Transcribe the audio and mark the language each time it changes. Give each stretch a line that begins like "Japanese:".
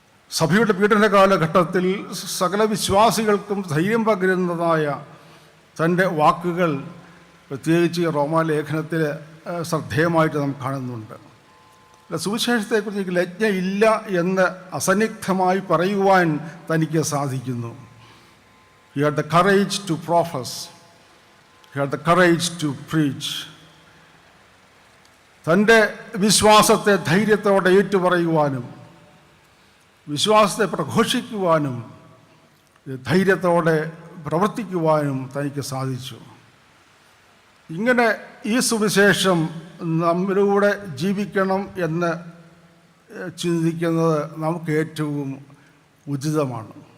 Malayalam: സഭയുടെ പീഡന കാലഘട്ടത്തിൽ സകല വിശ്വാസികൾക്കും ധൈര്യം പകരുന്നതായ തൻ്റെ വാക്കുകൾ പ്രത്യേകിച്ച് റോമാലേഖനത്തിൽ ശ്രദ്ധേയമായിട്ട് നാം കാണുന്നുണ്ട്. സുവിശേഷത്തെക്കുറിച്ച് ലജ്ഞയില്ല എന്ന് അസന്നിഗ്ധമായി പറയുവാൻ തനിക്ക് സാധിക്കുന്നു.
English: He had the courage to profess. He had the courage to preach.
Malayalam: തൻ്റെ വിശ്വാസത്തെ ധൈര്യത്തോടെ ഏറ്റുപറയുവാനും വിശ്വാസത്തെ പ്രഘോഷിക്കുവാനും ധൈര്യത്തോടെ പ്രവർത്തിക്കുവാനും തനിക്ക് സാധിച്ചു. ഇങ്ങനെ ഈ സുവിശേഷം നമ്മിലൂടെ ജീവിക്കണം എന്ന് ചിന്തിക്കുന്നത് നമുക്ക് ഏറ്റവും ഉചിതമാണ്.